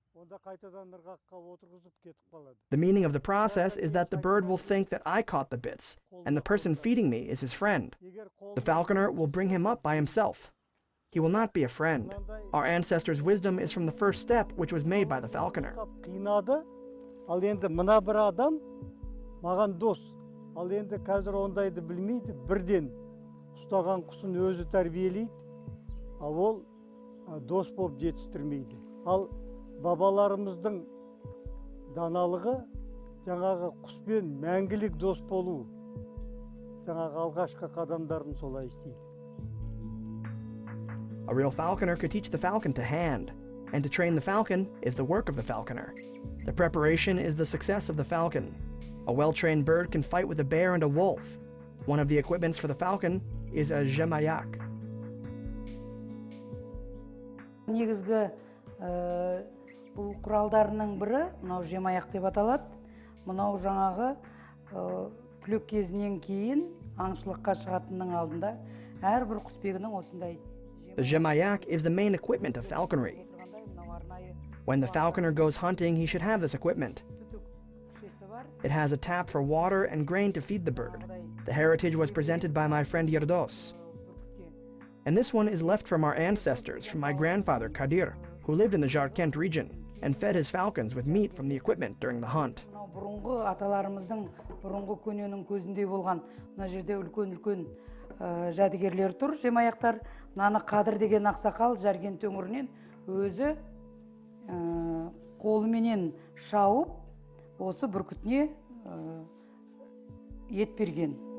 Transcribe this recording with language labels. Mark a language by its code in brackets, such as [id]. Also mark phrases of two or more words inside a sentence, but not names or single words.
[en] The meaning of the process is that the bird will think that I caught the bits, and the person feeding me is his friend. The falconer will bring him up by himself. He will not be a friend. Our ancestors' wisdom is from the first step, which was made by the falconer. [kk] Ал енді мына бір адам маған дос. Ал енді қазір ондайды білмейді, бірден ұстаған құсын өзі тәрбиелейді, ал ол дос болып жетістірмейді. Ал бабаларымыздың даналығы жаңағы құспен мәңгілік дос болу. Жаңағы алғашқы қадамдарын солай істейді. [en] A real falconer could teach the falcon to hand, and to train the falcon is the work of the falconer. The preparation is the success of the falcon. A well-trained bird can fight with a bear and a wolf. One of the equipments for the falcon is a jemayak. [kk] Негізгі бұл құралдарының бірі мынау жемаяқ деп аталады. Мынау жаңағы түлек кезінен кейін аңшылыққа шығатынның алдында әрбір құсбегінің осындай. [en] The jemayak is the main equipment of falconry. When the falconer goes hunting, he should have this equipment. It has a tap for water and grain to feed the bird. The heritage was presented by my friend Yerdos. And this one is left from our ancestors, from my grandfather Kadir, who lived in the Jarkent region and fed his falcons with meat from the equipment during the hunt. [kk] Бұрынғы аталарымыздың бұрынғы көненің көзіндей болған мына жерде үлкен жәдігерлер тұр, жемаяқтар. Мынаны Қадыр деген ақсақал Жаркент өңірінен өзі қолыменен шауып, осы бүркітіне ет берген.